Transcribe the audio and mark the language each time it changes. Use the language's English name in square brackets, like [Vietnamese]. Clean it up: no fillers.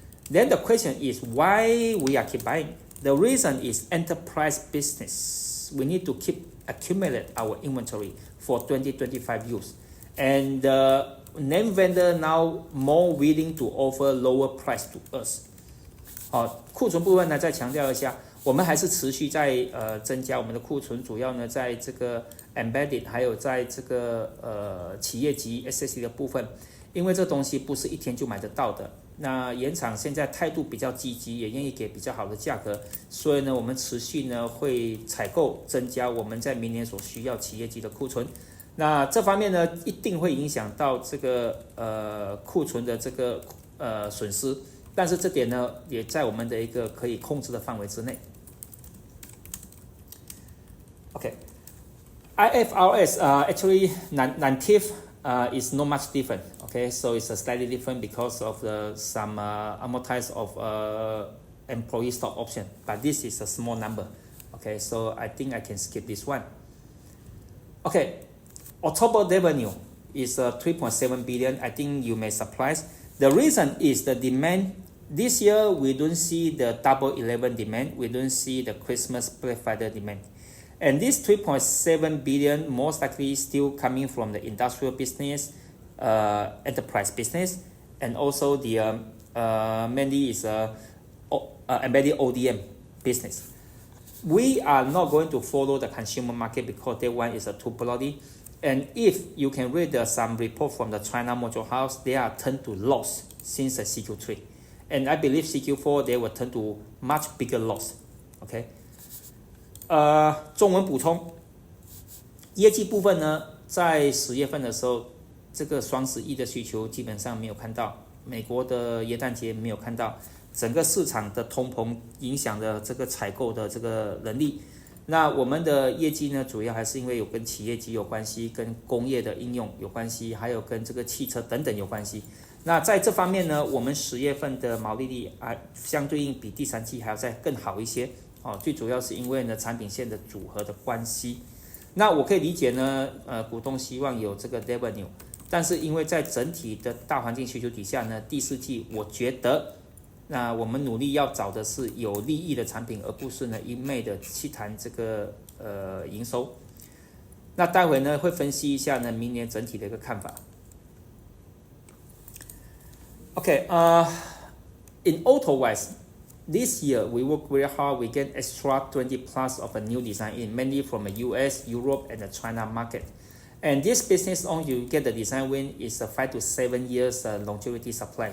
[English] Then the question is why we are keep buying. The reason is enterprise business. We need to keep accumulate our inventory for 2025 use. And the name vendor now more willing to offer lower price to us. [Chinese] 库存部分呢，再强调一下，我们还是持续在增加我们的库存，主要呢在这个 embedded 还有在这个企业级 SSD 的部分，因为这东西不是一天就买得到的。那原厂现在态度比较积极，也愿意给比较好的价格，所以呢，我们持续呢会采购增加我们在明年所需要企业级的库存。那这方面呢，一定会影响到这个库存的这个损失，但是这点呢也在我们的一个可以控制的范围之内。 [English] Okay, IFRS actually native is not much different. Okay, so it's slightly different because of some amortize of employee stock option, but this is a small number. Okay, so I think I can skip this one. Okay, October revenue is 3.7 billion. I think you may surprise. The reason is the demand. This year we don't see the Double 11 demand. We don't see the Christmas Black Friday demand. And this 3.7 billion most likely still coming from the industrial business, enterprise business, and also the mainly is embedded ODM business. We are not going to follow the consumer market because that one is too bloody. And if you can read some report from the China Module House, they are turned to loss since the CQ3. And I believe CQ4 they will turn to much bigger loss. Okay. [Chinese] 中文补充，业绩部分呢，在10月份的时候，这个双11的需求基本上没有看到，美国的耶诞节没有看到，整个市场的通膨影响的这个采购的这个能力。那我们的业绩呢，主要还是因为有跟企业级有关系，跟工业的应用有关系，还有跟这个汽车等等有关系。那在这方面呢，我们10月份的毛利率相对应比第3季还要再更好一些。最主要是因为呢产品线的组合的关系。那我可以理解呢，股东希望有这个 revenue， 但是因为在整体的大环境需求底下呢，第4季我觉得，那我们努力要找的是有利益的产品，而不是呢一昧的去谈这个营收。那待会呢会分析一下呢明年整体的一个看法。 [English] Okay, in auto wise.This year, we work very hard. We get extra 20 plus of a new design in, mainly from the US, Europe, and the China market. And this business on you get the design win is a 5 to 7 years longevity supply.